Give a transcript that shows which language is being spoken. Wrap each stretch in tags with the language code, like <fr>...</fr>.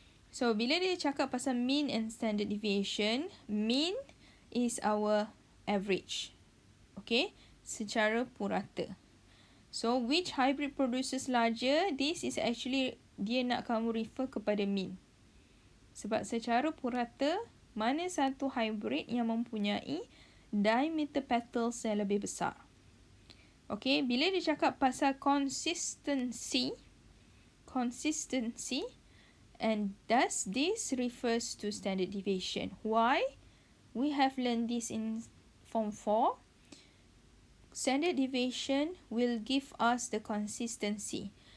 <en>So</en> <ms>bila dia cakap pasal</ms> <en>mean and standard deviation, mean is our average. Okay,</en> <ms>secara purata.</ms> <en>So which hybrid produces larger, this is actually</en> <ms>dia nak kamu refer kepada</ms> <en>mean.</en> <ms>Sebab secara purata, mana satu hybrid yang mempunyai diameter petals yang lebih besar.</ms> <en>Okay,</en> <ms>bila dia cakap pasal</ms> <en>consistency, and thus this refers to standard deviation. Why? We have learned this in Form 4. Standard deviation will give us the consistency.</en>